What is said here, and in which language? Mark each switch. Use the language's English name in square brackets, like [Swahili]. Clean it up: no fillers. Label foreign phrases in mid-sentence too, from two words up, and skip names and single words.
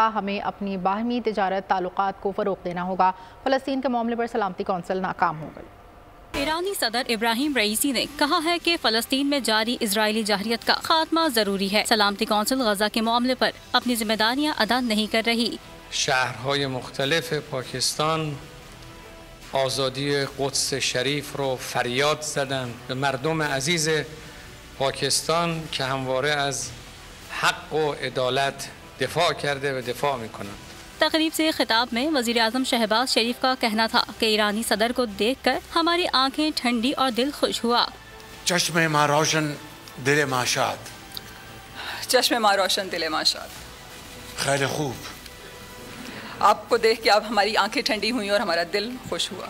[Urdu] ہمیں اپنی باہمی تجارت تعلقات کو فروغ دینا ہوگا. فلسطین کے معاملے پر سلامتی کونسل ناکام ہو گئی. ایرانی صدر ابراہیم رئیسی نے کہا ہے کہ فلسطین میں جاری اسرائیلی جارحیت کا خاتمہ ضروری ہے. سلامتی کونسل غزہ کے معاملے پر اپنی ذمہ داریاں ادا نہیں کر رہی. [Persian] शहरهای مختلف پاکستان آزادی قدس شریف رو فریاد زدند به مردم عزیز پاکستان که همواره از حق و عدالت دفاع کرده و دفاع میکنند. [Urdu] تقریب سے خطاب میں وزیر اعظم شہباز شریف کا کہنا تھا کہ ایرانی صدر کو دیکھ کر ہماری آنکھیں ٹھنڈی اور دل خوش ہوا. [Persian] چشم ما روشن دل ما شاد. چشم ما روشن دل ما شاد. خیر خوب. [Urdu] آپ کو دیکھ کے اب ہماری آنکھیں ٹھنڈی ہوئی اور ہمارا دل خوش ہوا.